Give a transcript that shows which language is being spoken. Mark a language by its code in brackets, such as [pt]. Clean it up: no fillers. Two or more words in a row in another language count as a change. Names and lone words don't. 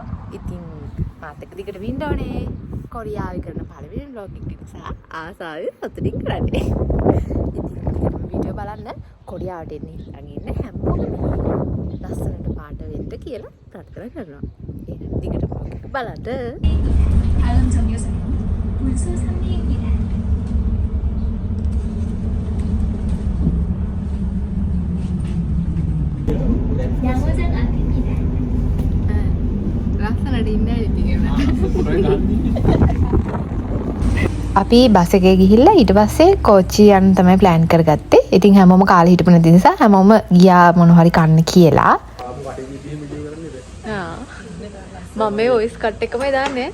[si] ඉතින් මාත් එක්ක දිගට වින්න ඕනේ. කොරියාවේ කරන පළවෙනි vlog එක නිසා ආසාවෙන් සතුටින් කරන්නේ. ඉතින් වීඩියෝ බලන්න කොරියාවට එන්න හැමෝම ලස්සනට පාට වෙන්න කියලා ප්‍රාර්ථනා කරනවා. එහෙනම් දිගට vlog එක බලන්න. [ko] 알람 정류소는 울수 3리입니다. 양호장 앞입니다. [si] ලස්සනට ඉන්නේ ඉතින් අපි බස් එකේ ගිහිල්ලා ඊට පස්සේ කෝච්චි යන්න තමයි ප්ලෑන් කරගත්තේ. ඉතින් හැමෝම කාලේ හිටපු නැති නිසා හැමෝම ගියා මොන හරි කන්න කියලා. මම මේ [en] voice cut [si] එකමයි දාන්නේ.